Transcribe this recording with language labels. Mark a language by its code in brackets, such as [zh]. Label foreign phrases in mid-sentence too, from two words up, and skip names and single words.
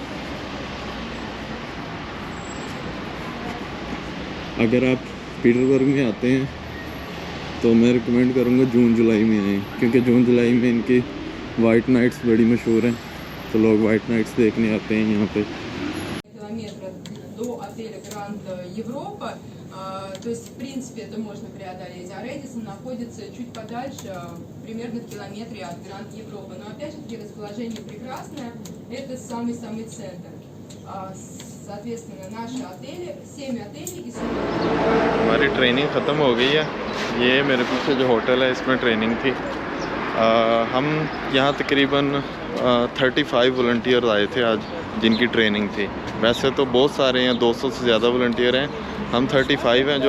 [hi] अगर आप पीटर्सबर्ग में आते हैं तो मैं रिकमेंड करूँगा जून जुलाई में आएँ, क्योंकि जून जुलाई में इनकी [en] white nights [hi] बड़ी मशहूर हैं। तो लोग [en] white nights [hi] देखने आते हैं यहाँ पे। [ru] до отеля Гранд Европа. То есть, в принципе, это можно преодолеть. А Рэдисон находится чуть подальше, примерно в километре от Гранд Европы. Но опять же, расположение прекрасное. Это самый-самый центр. Соответственно, наши отели, 7 отелей и 40. [hi] हमारी ट्रेनिंग ख़त्म हो गई है। ये मेरे पीछे जो होटल है इसमें ट्रेनिंग थी। हम यहाँ तकरीबन 35 वॉलंटियर आए थे आज, जिनकी ट्रेनिंग थी। वैसे तो बहुत सारे हैं, 200 से ज़्यादा वॉलंटियर हैं। हम 35 हैं।